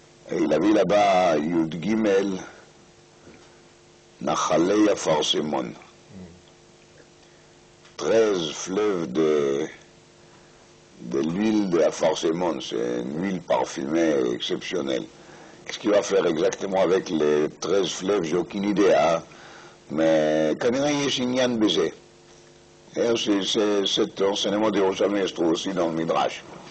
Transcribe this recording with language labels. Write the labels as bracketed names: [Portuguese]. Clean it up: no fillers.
[French] Et il a vu là-bas Yud Gimel, Nachalei Afar Simon. 13 fleuves de l'huile de la Forcémon. C'est une huile parfumée exceptionnelle. Qu'est-ce qu'il va faire exactement avec les 13 fleuves? J'ai aucune idée, hein? [Hebrew] Mais כנראה יש עניין בזה. [French] cet enseignement de Yerushalmi se trouve aussi dans le Midrash.